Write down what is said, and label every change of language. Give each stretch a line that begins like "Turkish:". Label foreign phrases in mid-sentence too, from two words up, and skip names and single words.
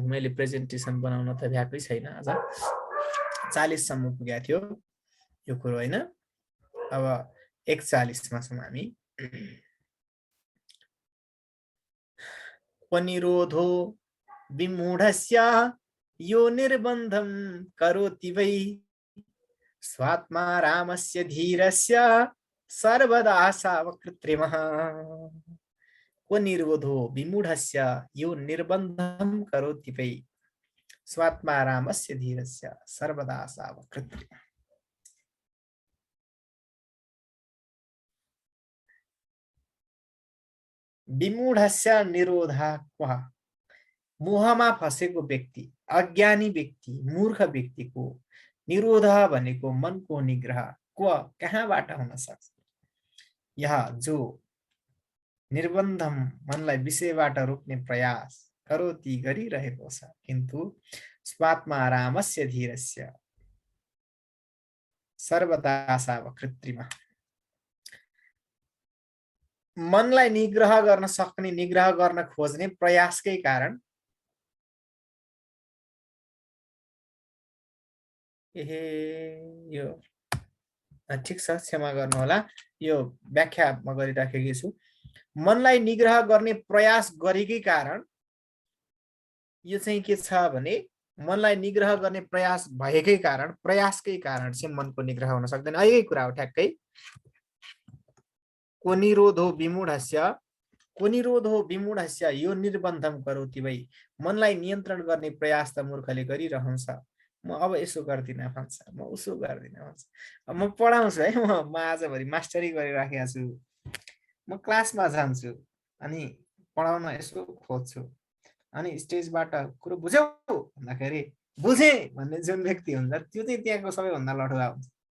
Nepali: मैले प्रेजेन्टेसन बनाउन त भ्याएकै छैन, अझ 40 सम्म पुगेको थियो यो कुरो होइन। अब 41 मा छौँ हामी।
Sanskrit: पनिरोधो विमूढस्य यो निर्बन्धं करोति वै स्वात्मा रामस्य धीरस्य सर्वदा सावकृत्रिमः। क्वनिरोधो विमूढस्य यो निर्बन्धं करोति वै स्वात्मा रामस्य धीरस्य सर्वदा सावकृत्रिमः। विमूढस्य निरोधा क्व,
Nepali: मोहमा फसेको व्यक्ति, अज्ञानी व्यक्ति, मूर्ख व्यक्तिको निरोध भनेको मनको निग्रह क्व, कहाँबाट हुन सक्छ? यहाँ जो निर्बन्धम, मनलाई विषयबाट रोक्ने प्रयास करोति गरिरहेको छ किन्तु
Sanskrit: स्वात्मा रामस्य धीरस्य सर्वदा साव कृत्रिम।
Nepali: मनलाई निग्रह गर्न सक्ने, निग्रह गर्न खोज्ने प्रयासकै कारण यो ठिक छ, क्षमा गर्नु होला, यो व्याख्या म गरिराखेकी छु। मनलाई निग्रह गर्ने प्रयास गरेकै कारण यो चाहिँ के छ भने मनलाई निग्रह गर्ने प्रयास भएकै कारण, प्रयासकै कारण चाहिँ मनको निग्रह हुन सक्दैन। यही कुरा हो ठ्याक्कै।
Sanskrit: को निरोधो विमूढस्य यो निर्बन्धम करोति वै।
Nepali: मनलाई नियन्त्रण गर्ने प्रयास त मूर्खले गरिरहन्छ। म अब यसो गर्दिनँ भन्छ, म उसो गर्दिनँ भन्छ। म पढाउँछु है, म आजभरि मास्टरी गरिराखेको छु, म क्लासमा जान्छु अनि पढाउन यसो खोज्छु, अनि स्टेजबाट कुरो बुझ्यौ भन्दाखेरि बुझे भन्ने जुन व्यक्ति हुन्छ त्यो चाहिँ त्यहाँको सबैभन्दा लठुवा हुन्छ।